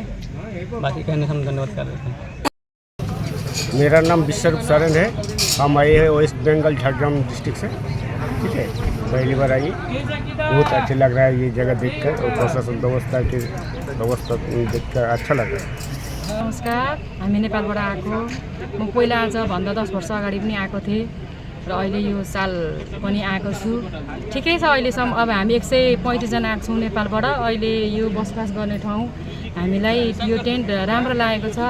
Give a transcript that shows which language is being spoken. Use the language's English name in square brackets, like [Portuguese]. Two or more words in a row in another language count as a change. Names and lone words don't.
[Hindi] बाकी कहने से हम धन्यवाद कर रहे हैं। मेरा नाम विश्वरूप सोरेन है। हम आए हैं वेस्ट बंगाल झारग्राम डिस्ट्रिक्ट से, ठीक है। पहली बार आई, बहुत अच्छा लग रहा है ये जगह देखकर, और प्रशासन व्यवस्था देखकर अच्छा लग रहा है। [Nepali] नमस्कार, हामी नेपालबाट आएको। म पहिला आजभन्दा 10 वर्ष अगाडि पनि आएको थिएँ र अहिले यो साल पनि आएको छु। ठिकै छ अहिलेसम्म। अब हामी 135 जना आएको छौँ नेपालबाट। अहिले यो बसोबास गर्ने ठाउँ हामीलाई यो टेन्ट राम्रो लागेको छ।